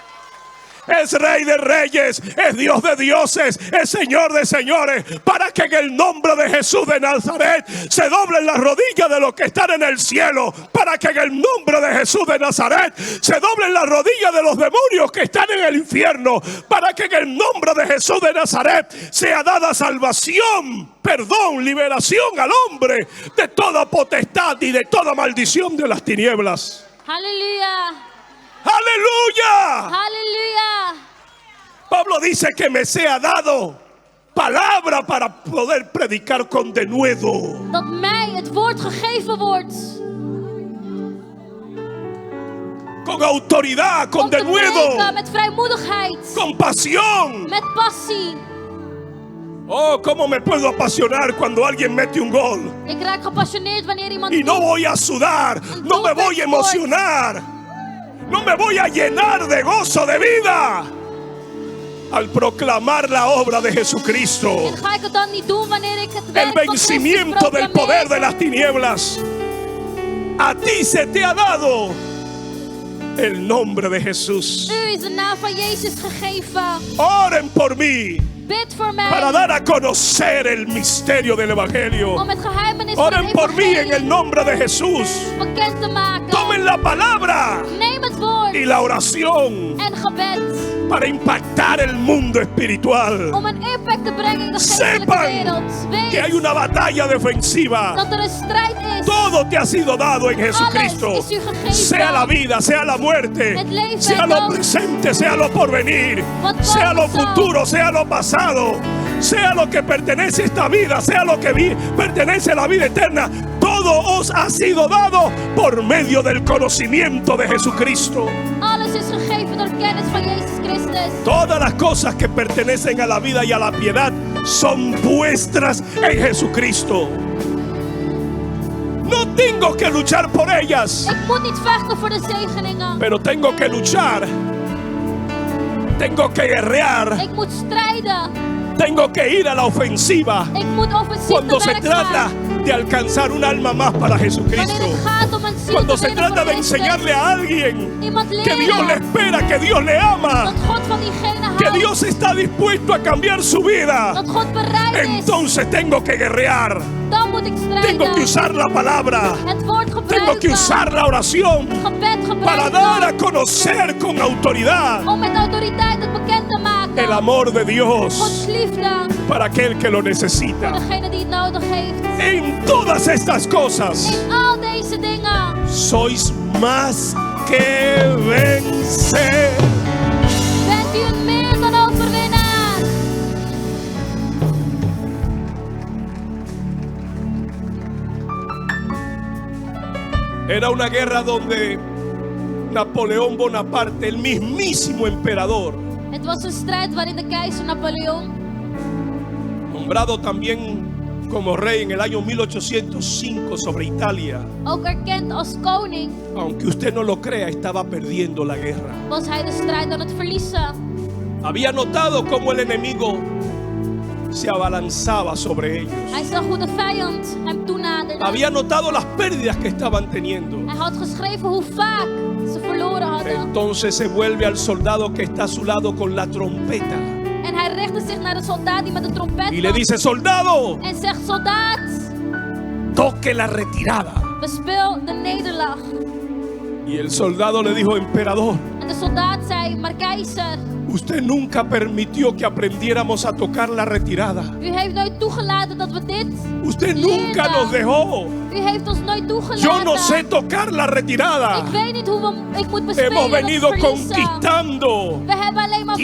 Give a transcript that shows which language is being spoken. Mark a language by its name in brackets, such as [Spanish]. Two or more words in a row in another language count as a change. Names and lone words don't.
[Spanish] es Rey de reyes, es Dios de dioses, es Señor de señores, para que en el nombre de Jesús de Nazaret se doblen las rodillas de los que están en el cielo, para que en el nombre de Jesús de Nazaret se doblen las rodillas de los demonios que están en el infierno, para que en el nombre de Jesús de Nazaret sea dada salvación, perdón, liberación al hombre de toda potestad y de toda maldición de las tinieblas. [Dutch] Halleluja. [Spanish] ¡Aleluya! [Dutch] Halleluja. [Spanish] Pablo dice que me sea dado palabra para poder predicar con denuedo. [Dutch] Dat mij het woord gegeven wordt. [Spanish] Con autoridad, con [Dutch] Om te [Spanish] denuedo, [Dutch] prediken met vrijmoedigheid. [Spanish] con pasión. [Dutch] Met passie. [Spanish] Oh, cómo me puedo apasionar cuando alguien mete un gol. [Dutch] Ik raak gepassioneerd wanneer iemand [Spanish] Y no voy a sudar, no me voy a emocionar, no me voy a llenar de gozo de vida al proclamar la obra de Jesucristo. [Dutch] En ga ik het dan niet doen wanneer ik het [Spanish] El [Dutch] werk van Christus [Spanish] vencimiento del poder de [Dutch] proclameer? [Spanish] las tinieblas. A ti se te ha dado el nombre de Jesús. [Dutch] U is de naam van Jezus gegeven. [Spanish] Oren por mí [Dutch] Bid voor mij. [Spanish] para dar a conocer el misterio del Evangelio. [Dutch] Om het geheimenis van [Spanish] Oren [Dutch] het [Spanish] por mí en [Dutch] evangelie [Spanish] el nombre de Jesús. [Dutch] bekend te maken. [Spanish] Tomen la palabra [Dutch] Neem het woord [Spanish] y la oración [Dutch] en gebed. [Spanish] para impactar el mundo espiritual. [Dutch] Om een impact te brengen in de geestelijke [Spanish] Sepan [Dutch] wereld. [Spanish] que hay [Dutch] Weet [Spanish] una batalla defensiva. [Dutch] dat er een strijd is. [Spanish] Todo te ha sido dado en Jesucristo. [Dutch] Alles is u gegeven. [Spanish] Sea la vida, sea la muerte, [Dutch] Het leven [Spanish] sea [Dutch] en [Spanish] lo [Dutch] dood. [Spanish] presente, sea lo porvenir, [Dutch] Wat [Spanish] sea lo [Dutch] komen zal. [Spanish] futuro, sea lo pasado, sea lo que pertenece a esta vida, sea lo que pertenece a la vida eterna. Todo os ha sido dado por medio del conocimiento de Jesucristo. [Dutch] Alles ons is gegeven door kennis van Jezus Christus. [Spanish] Todas las cosas que pertenecen a la vida y a la piedad son vuestras en Jesucristo. No tengo que luchar por ellas, [Dutch] Ik moet niet vechten voor de zegeningen. [Spanish] pero tengo que luchar. Tengo que guerrear. [Dutch] Ik moet strijden. [Spanish] Tengo que ir a la ofensiva [Dutch] Ik moet offensief [Spanish] cuando te se [Dutch] werk [Spanish] trata [Dutch] gaan. [Spanish] de alcanzar un alma más para [Dutch] Wanneer [Spanish] Jesucristo. [Dutch] het gaat om een ziel [Spanish] Cuando te se [Dutch] winnen [Spanish] trata [Dutch] voor [Spanish] de [Dutch] Christus. [Spanish] enseñarle a alguien [Dutch] Iemand [Spanish] que Dios le [Dutch] leren [Spanish] espera, que Dios le ama, [Dutch] dat God van diegene [Spanish] que [Dutch] houdt. [Spanish] Dios está dispuesto a cambiar su vida, [Dutch] Dat God bereid is. [Spanish] entonces tengo que guerrear. [Dutch] Dan moet ik [Spanish] Tengo que [Dutch] strijden. [Spanish] usar la palabra. [Dutch] Het woord [Spanish] Tengo [Dutch] gebruiken. [Spanish] que usar la oración [Dutch] Gebed [Spanish] para dar a [Dutch] gebruiken. [Spanish] conocer con autoridad [Dutch] Om met autoriteit het bekend te maken. [Spanish] el amor de Dios [Dutch] Gods liefde [Spanish] para aquel que lo [Dutch] voor [Spanish] necesita. [Dutch] degene die het nodig heeft. [Spanish] En todas estas cosas [Dutch] In al deze dingen [Spanish] sois más que vencer. [Dutch] bent u een meer dan overwinnaar. [Spanish] Era una guerra donde Napoleón Bonaparte, el mismísimo emperador, [Dutch] Het was een strijd waarin de keizer Napoleon, [Spanish] nombrado también como rey en el año 1805 sobre Italia, [Dutch] ook erkend als koning, [Spanish] aunque usted no lo crea, estaba perdiendo la guerra. [Dutch] was hij de strijd aan het verliezen. [Spanish] Había notado cómo el enemigo se abalanzaba sobre ellos. [Dutch] Hij zag hoe de vijand hem toenaderde. [Spanish] Había notado las pérdidas que estaban teniendo. [Dutch] Hij had geschreven hoe vaak ze verloren hadden. [Spanish] Entonces se vuelve al soldado que está a su lado con la trompeta [Dutch] En hij richtte zich naar de soldaat die met de trompet [Spanish] y le [Dutch] was. [Spanish] dice: soldado, [Dutch] En zegt: soldaat, [Spanish] toque la retirada. [Dutch] bespeel de nederlaag. [Spanish] Y el soldado le dijo: emperador, [Dutch] En de soldaat zei: maar keizer, [Spanish] usted nunca permitió que aprendiéramos a tocar la retirada. [Dutch] u heeft nooit toegelaten dat we dit [Spanish] Usted nunca nos dejó. [Dutch] U heeft ons nooit toegelaten. [Spanish] Yo no sé tocar la retirada. [Dutch] Ik weet niet hoe ik moet [Spanish] Hemos [Dutch] bespelen [Spanish] venido [Dutch] of verliezen. [Spanish] conquistando [Dutch] We hebben alleen maar